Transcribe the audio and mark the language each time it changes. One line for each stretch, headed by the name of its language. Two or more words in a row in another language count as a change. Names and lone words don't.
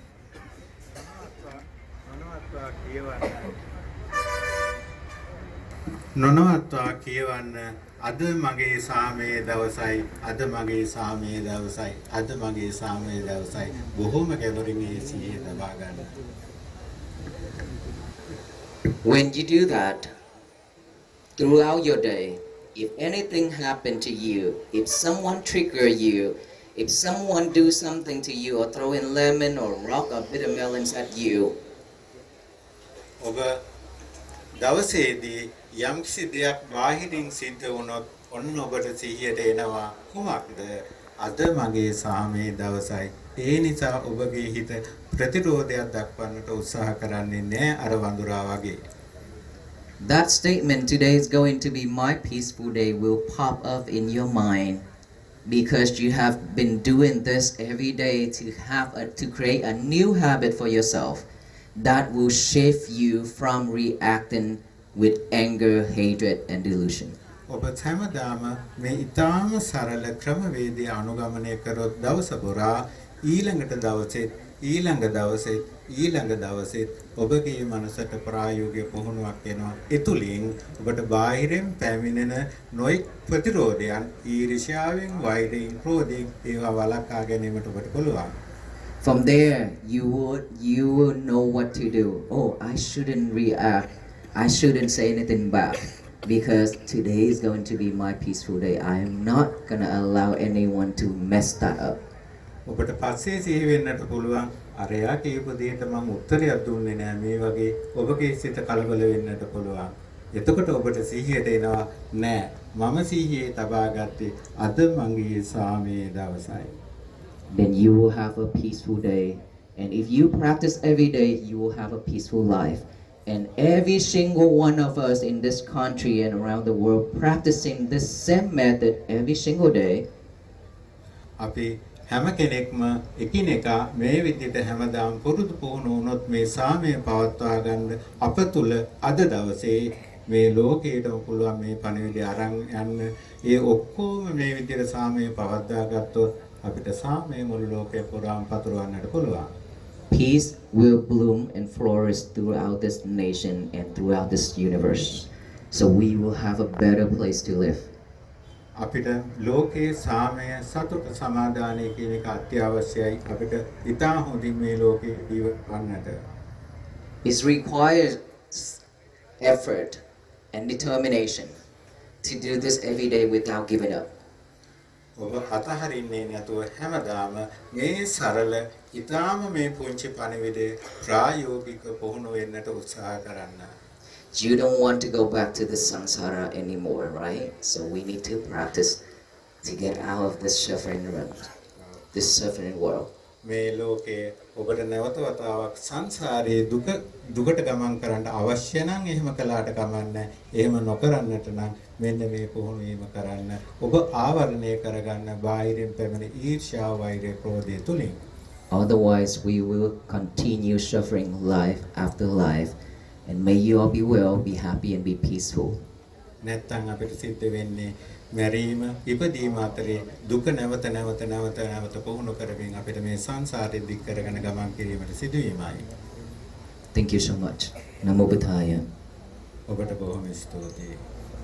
Sinhala: නොනවත්වා කියවන්න අද මගේ සාමයේ දවසයි, අද මගේ සාමයේ දවසයි, අද මගේ සාමයේ දවසයි. බොහොම කැමරින් ඒ සිහිය තබා ගන්න.
English: When you do that throughout your day, if anything happened to you, if someone trigger you, if someone do something to you or throw in lemon or rock or bitter melons at you,
Sinhala: ඔබ දවසේදී යම්කිසි දෙයක් බාහිරින් සිද්ධ වුණොත් ඔන්න ඔබට සිහියට එනවා කුමක්ද? අද මගේ සාමයේ දවසයි. ඒ නිසා ඔබගේ හිත ප්‍රතිරෝධයක් දක්වන්නට උත්සාහ කරන්නේ නැහැ අර වඳුරා වගේ.
English: that statement, today is going to be my peaceful day, will pop up in your mind because you have been doing this every day to create a new habit for yourself that will shift you from reacting with anger, hatred, and delusion.
Sinhala: ඔබ හැමදාම මේ ඊටාම සරල ක්‍රමවේදය අනුගමනය කරොත් දවස පුරා ඊළඟ දවසේ ඔබගේ මනසට ප්‍රායෝගික පුහුණුවක් එනවා. ඒ තුලින් ඔබට බාහිරින් පැමිණෙන නොයෙක් ප්‍රතිරෝධයන් ඊර්ෂ්‍යාවෙන්, වෛරයෙන්, ක්‍රෝධයෙන් ඒවා වළක්වා ගැනීමට ඔබට පුළුවන්.
English: From there, you will know what to do. Oh, I shouldn't react. I shouldn't say anything back because today is going to be my peaceful day. I am not gonna allow anyone to mess that up.
Sinhala: ඔබට පස්සේ සිහි වෙන්නට පුළුවන් අරයා කියපු දෙයට මම උත්තරයක් දුන්නේ නැහැ මේ වගේ ඔබගේ සිත කලබල වෙන්නට පුළුවන්. එතකොට ඔබට සිහියට එනවා නෑ මම සිහියේ තබා ගත්තේ අද මගේ සාමයේ දවසයි.
English: Then you will have a peaceful day. And if you practice every day, you will have a peaceful life. And every single one of us in this country and around the world practicing this same method every single day.
Sinhala: අපි හැම කෙනෙක්ම එකිනෙකා මේ විදිහට හැමදාම පුරුදු පුහුණු වුණොත් මේ සාමය පවත්වා ගන්න අප තුල අද දවසේ මේ ලෝකයටම පුළුවන් මේ පණිවිඩය අරන් යන්න. ඒ ඔක්කොම මේ විදිහට සාමය පවත්වා ගත්තොත් අපිට සාමය මුළු ලෝකේ පුරාම පතුරවන්නට පුළුවන්.
English: Peace will bloom and flourish throughout this nation and throughout this universe. So we will have a better place to live.
Sinhala: අපිට ලෝකේ සාමය සතුට සමාදානය කියන එක අත්‍යවශ්‍යයි. අපිට ඊටා හොඳින් මේ ලෝකේ ජීවත් වන්නට.
English: It requires effort and determination to do this every day without giving up.
Sinhala: ඔබ අතහරින්නේ නැතුව හැමදාම මේ සරල ඊටාම මේ පුංචි පණිවිඩේ ප්‍රායෝගික පුහුණු වෙන්නට උත්සාහ කරන්න.
English: You don't want to go back to the samsara anymore, right? So we need to practice to get out of this suffering world, this suffering world.
Sinhala: මේ ලෝකේ ඔබට නැවත වතාවක් සංසාරයේ දුකට ගමන් කරන්න අවශ්‍ය නම් එහෙම කළාට කමන්නේ. එහෙම නොකරන්නට නම් මෙන්න මේ පුහුණු වීම කරන්න. ඔබ ආවරණය කරගන්න බාහිරින් පැමිණෙන ඊර්ෂ්‍යා, වෛරය, ක්‍රෝධය තුලින්.
English: Otherwise, we will continue suffering life after life. And may you all be well, be happy, and be peaceful.
Sinhala: නැත්තම් අපිට සිද්ධ වෙන්නේ මැරීම, ඉපදීම අතරේ දුක නැවත පුහුණු කරමින් අපිට මේ සංසාරෙ දික් කරගෙන ගමන් කිරීමට සිදුවීමයි.
English: Thank you so much.
Pali: Namo Buddhaya.
Sinhala: ඔබට බොහොම ස්තුතියි.